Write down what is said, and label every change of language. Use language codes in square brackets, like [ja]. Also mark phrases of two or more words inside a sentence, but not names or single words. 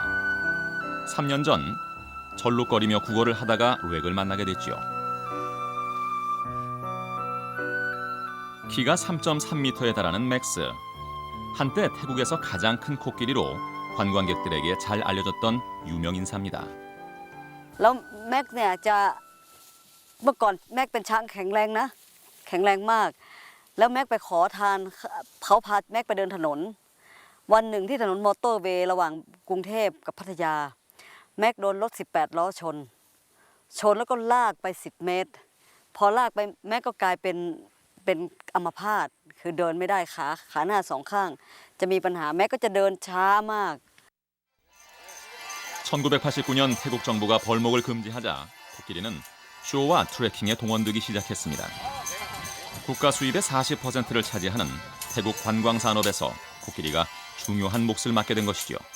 [ko] 3년 전 절룩거리며 구걸을 하다가 렉을 만나게 됐죠. 키가 3.3m에 달하는 맥스. 한때 태국에서 가장 큰 코끼리로 관광객들에게 잘 알려졌던 유명 인사입니다. [th] แล้วแม็กเนี่ยจะเมื่อก่อนแม็กเป็นช้างแข็งแรงนะแข็งแรงมากแล้วแม็กไปขอทานเขาพาแม็กไปเดินถนนวันหนึ่งที่ถนนมอเตอร์เวย์ระหว่างกรุงเทพกับพัทยาแม็กโดนรถ18 ล้อชนแล้วก็ลากไป10 เมตรพอลากไปแม็กก็กลายเป็นอัมพาตคือเดินไม่ได้ขาหน้า2 ข้างจะมีปัญหาแม็กก็จะเดินช้ามาก [ko] 1989년 태국 정부가 벌목을 금지하자 코끼리는 쇼와 트레킹에 동원되기 시작했습니다. 국가 수입의 40%를 차지하는 태국 관광 산업에서 코끼리가 중요한 몫을 맡게 된 것이죠.